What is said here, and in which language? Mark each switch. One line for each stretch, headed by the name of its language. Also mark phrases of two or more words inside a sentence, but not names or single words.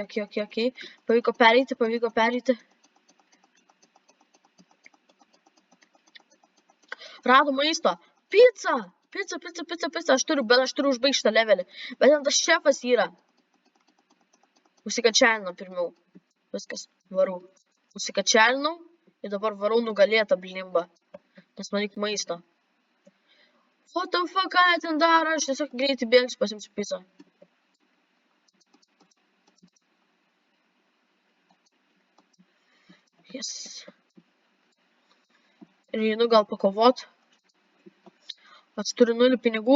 Lithuanian: Pavyko pereiti. Rado maisto. Pizza. Aš turiu užbaigti šitą levelį. Bet ten tas šefas yra. Užsikačialinau pirmiau. Viskas, varau. Užsikačialinau ir dabar varau nugalėtą blimba. Nes man reikia maisto.
English: What the fuck,
Lithuanian: ką jie ten daro? Aš tiesiog greitai bėgsiu, pasimsiu pizzą.
English: Yes.
Lithuanian: Ir einu gal pakovot. Aš turiu 0 pinigų.